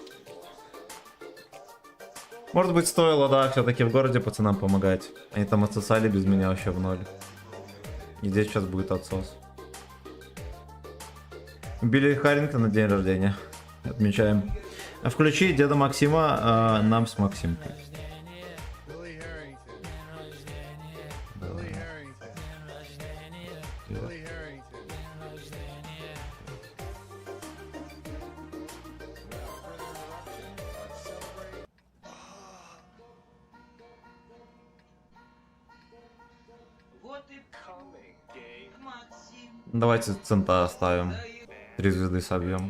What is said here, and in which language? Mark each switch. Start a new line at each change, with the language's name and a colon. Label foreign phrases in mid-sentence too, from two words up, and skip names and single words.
Russian: Может быть, стоило, да, все-таки в городе пацанам помогать. Они там отсосали без меня вообще в ноль. И здесь сейчас будет отсос. Билли Харрингтон на день рождения. Отмечаем. Включи деда Максима, нам с Максимкой. Billy Harrington. Давай. Billy Harrington. Billy Harrington. Вот и Максим. Давайте цента оставим. 3 звезды собьем.